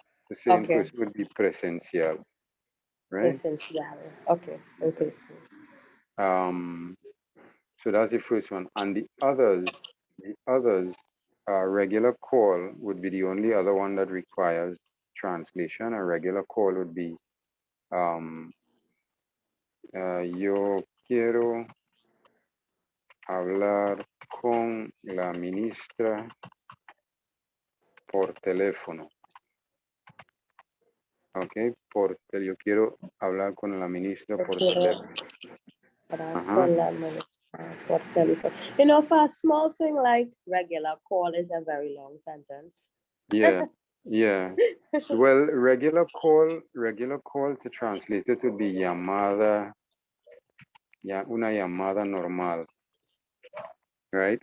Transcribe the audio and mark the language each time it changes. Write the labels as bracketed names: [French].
[English] To say in person would be presencial, right? Presencial. Okay, in person. So that's the first one, and the others, regular call would be the only other one that requires translation. A regular call would be, [Spanish] yo quiero hablar con la ministra por teléfono. Okay, yo quiero hablar con la ministra por teléfono. Con la ministra por teléfono. [English] You know, for a small thing like regular call is a very long sentence. Yeah. Well, regular call to translate it would be [Spanish] llamada, una llamada normal, [English] right?